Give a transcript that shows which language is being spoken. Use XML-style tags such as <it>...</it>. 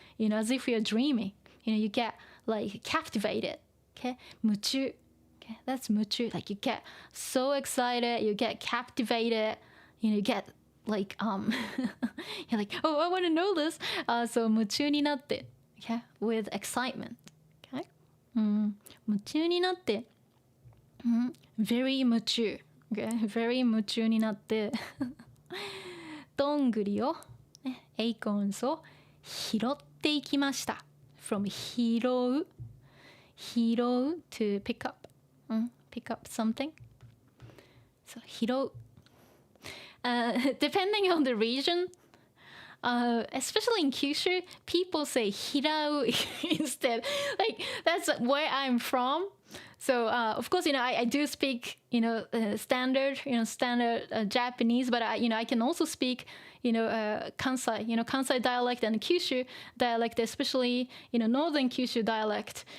<en>as if you're dreaming you get like captivated okay 夢中 okay that's 夢中 like you get so excited you get captivated you get like you're like oh I want to know this so 夢中になって okay with excitement okay 夢中になって、very 夢中、okay?</en> <ja>very 夢中になってどんぐりを、acorns を拾っていきました。</ja> <en>from</en> <ja>拾う</ja> <en>to pick up、 pick up something. So 拾う。 Depending on the region, especially in Kyushu, people say 拾う instead. Like that's where I'm from. So of course, I do speak, standard Japanese, but I can also speak, Kansai, Kansai dialect and Kyushu dialect, especially, northern Kyushu dialect.</en>